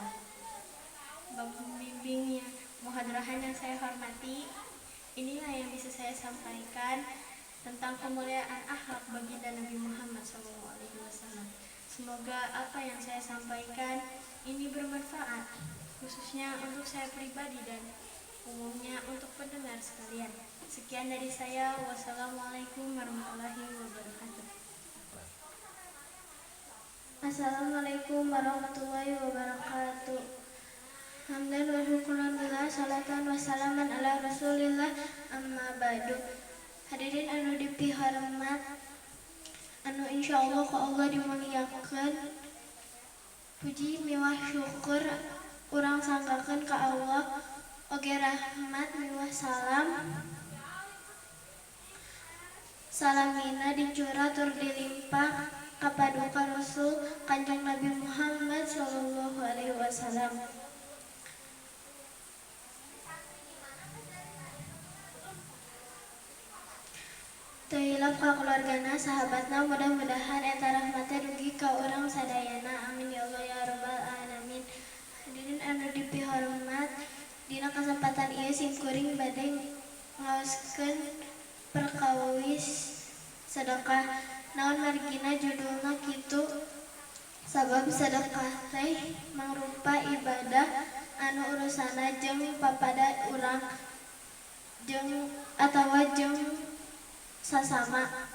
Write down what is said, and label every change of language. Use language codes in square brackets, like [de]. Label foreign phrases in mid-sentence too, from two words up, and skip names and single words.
[id] Pembimbingnya, muhadarahan yang saya hormati, inilah yang bisa saya sampaikan tentang kemuliaan akhlak baginda Nabi Muhammad SAW. Semoga apa yang saya sampaikan ini bermanfaat, khususnya untuk saya pribadi dan umumnya untuk pendengar sekalian. Sekian dari saya. [ar] والسلام عليكم ورحمة الله وبركاته. السلام عليكم ورحمة الله وبركاته. حمدا وشكرا لله، صلاة وسلاما على رسول الله، أما بعد. [su] Hadirin anu dipihormat, anu insyaallah ku Allah dimuliakeun, puji miwah syukur urang sanggakeun ka Allah, oge rahmat miwah salam salamina dicurah tur dilimpah ka paduka Rasul Kanjeng Nabi Muhammad [ar] صلى الله عليه وسلم. [su] Teuilap ka keluargana, sahabatna, mudah-mudahan eta rahmatna dugi ka urang sadayana. [ar] آمين يا الله يا رب العالمين. [su] Hadirin anu dipihormat, dina kesempatan ieu simkuring bade ngaoskeun perkawis sedekah. Naon margina judulna kitu, sabab sedekah teh mangrupa ibadah anu urusana jeung papada urang jeung atawa jeung sasama.